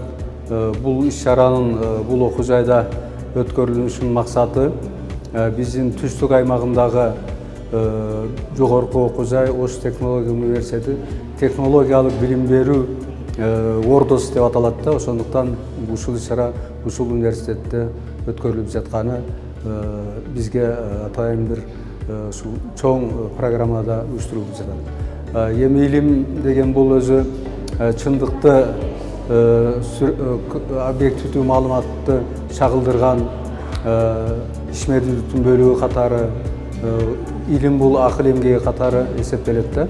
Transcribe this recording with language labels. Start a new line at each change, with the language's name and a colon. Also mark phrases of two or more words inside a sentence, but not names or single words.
Kyrgyz: Бұл іс-шаранын бұл окуу жайда өткөрүлүшүнүн максаты биздин түштүк аймагындагы жогорку окуу жай Ош технология университети технологиялык билим берүү ордосу деп аталат да. Ошондуктан ушул іс-шара ушул университетте өткөрүлүп жатканы бизге атайын бир чоң программада уюштурулуп жатат. Эми илим деген бул өзү чындыкты объективдүү маалыматты чагылдырган ишмердүүлүктүн бөлүгү катары, илим бул акыл эмгеги катары эсептелет да.